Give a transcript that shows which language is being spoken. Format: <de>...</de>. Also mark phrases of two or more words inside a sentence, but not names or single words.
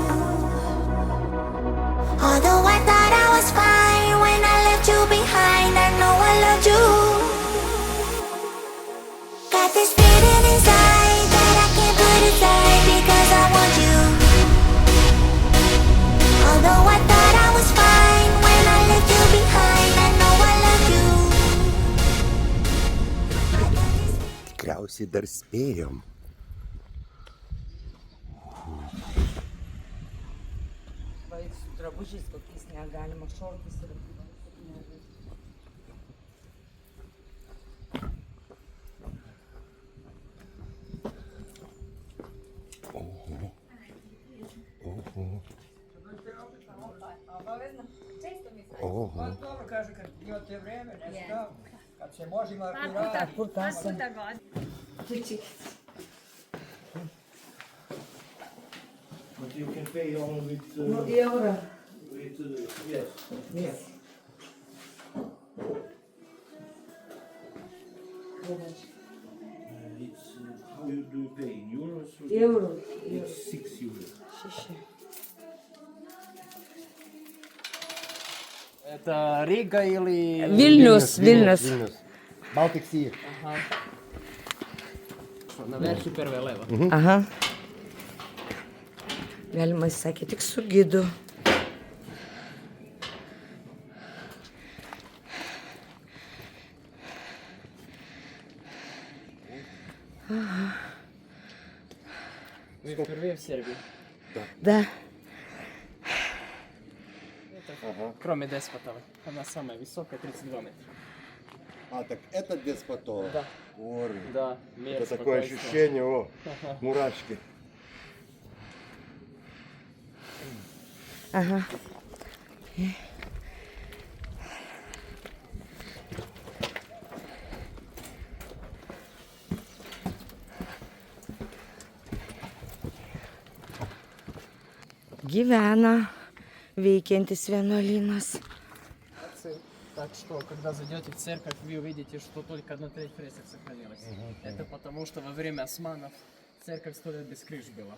<en>Although I thought I was fine when I left you behind, I know I loved you. Got this feeling inside that I can't put aside because I want you. Although I thought I was fine when I left you behind, I know I loved you.</en> <lt>Tikriausiai dar spėjom. Vaik su drabužiais kokiais negalima, šortus ir... Oho.</lt> <sr>Dobro kaže kad imate vreme, nešto, kad se možemo aktivirati.</sr> <lt>Kur kasa?</lt> <en>But you can pay only with, Euro. yes. Yes. It's how you do pay in euros? Or Euro. It's 6 euros.</en> <ru>Это Рига или...</ru> <en>Vilnius. Vilnius. Baltic Sea.</en> <ru>Наверх и первая лева. Aha.</ru> <lt>Galima įsakė tik su gidu.</lt> <ru>Вы впервые в Сербии? Да. Кроме Деспотовой. Она самая высокая, 32 метра. А, так это Деспотово? Да. Ори. Да, мир, Это такое спокойствие. ощущение, о, мурашки. Aha.</ru> <lt>Gyvena veikiantis vienuolynas.</lt> <ru>Так что, когда зайдете в церковь, вы увидите, что только 1/3 фресок сохранилась. Это потому, что во время османов церковь 100 лет без крыш была.</ru>